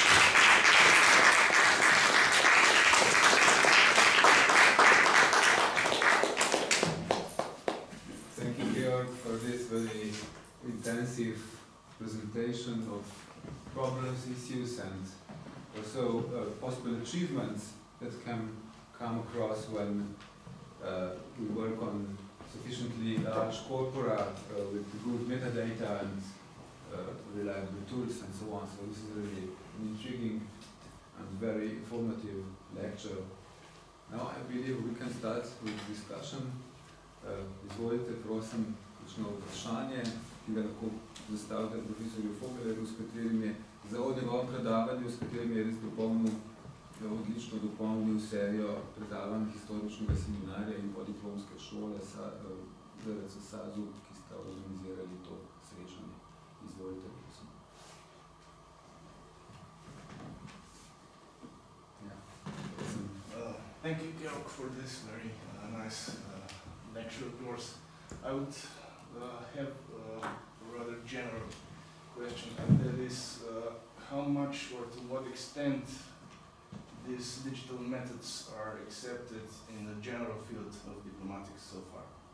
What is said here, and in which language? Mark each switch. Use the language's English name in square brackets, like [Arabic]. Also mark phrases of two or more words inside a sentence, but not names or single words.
[English] Thank you, Georg, for this very intensive presentation of problems, issues, and also possible achievements that can come across when we work on sufficiently large corpora with good metadata and reliable tools and so on. So this is really an intriguing and very informative lecture. Now I believe we can start with discussion. [Slovenian] Izvolite, prosim, kakšno vprašanje, ki ga lahko zastavite profesorju Vogelerju, s katerim je za njegovem predavanju, s katerim je res odlično dopolnil serijo predavanj historičnega seminarja in podiplomske šole ZRC SAZU, ki sta organizirali to srečanje. Izvolite, prosim. Ja, prosim. [English] Thank you, Georg, for this very nice lecture of yours. I would have a rather general question, and that is how much or to what extent these digital methods are accepted in the general field of diplomatics so far.